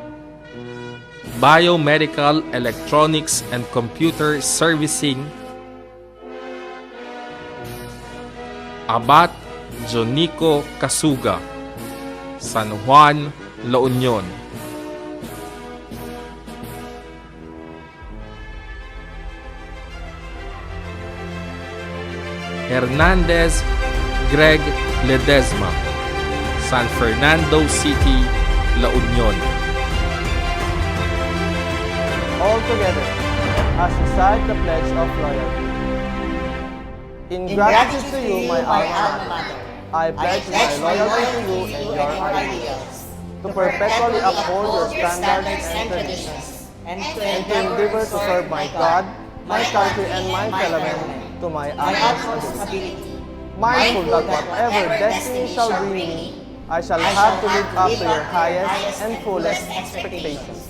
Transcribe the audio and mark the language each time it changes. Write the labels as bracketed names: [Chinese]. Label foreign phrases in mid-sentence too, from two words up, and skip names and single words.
[English] Biomedical Electronics and Computer Servicing, Abat Jonico Casuga, San Juan, La Union. Hernandez Greg Ledesma, San Fernando City, La Union. All together, as recite the Pledge of Loyalty. In gratitude to you, my alma mater, I pledge my loyalty to you and your ideals, to perpetually uphold your standards and traditions, and to endeavor to serve my God, my country, and my fellow men to my utmost ability, mindful that whatever destiny shall bring me, I shall have to live up to your highest and fullest expectations.